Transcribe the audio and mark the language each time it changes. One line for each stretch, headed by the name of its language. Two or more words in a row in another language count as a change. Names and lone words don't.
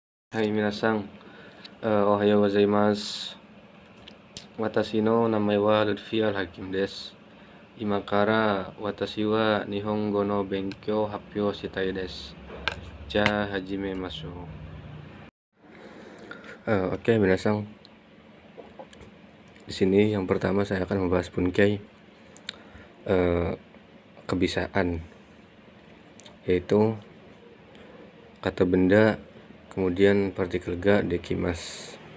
Japanese: はい、皆さん、おはようございます。私の名前はルフィアルハキムです。今から私は日本語の勉強を発表したいです。じゃあ始めましょう。Oke, minasang.
Indonesian: Di sini yang pertama saya akan membahas bunkai kebisaan, yaitu kata benda, kemudian partikel ga, dekimas.